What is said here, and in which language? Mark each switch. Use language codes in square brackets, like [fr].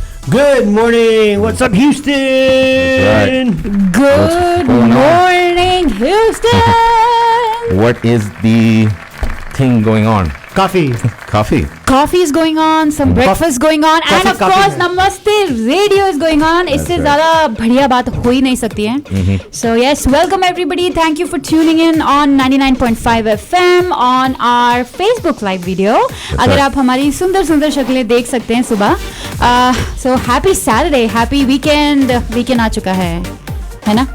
[en] Good morning. What's up, Houston? Right. Good morning, Houston. What is the thing going on? Coffee. Coffee. Coffee is going on, some breakfast going on, and of course Namaste Radio is going on. [hi] इससे ज़्यादा बढ़िया बात हो ही नहीं सकती है. [en] So yes, welcome everybody. Thank you for tuning in on 99.5 FM on our Facebook live video. [hi] अगर आप हमारी सुंदर सुंदर शक्लें देख सकते हैं सुबह. [en] So happy Saturday, happy weekend. [hi] Weekend आ चुका है ना?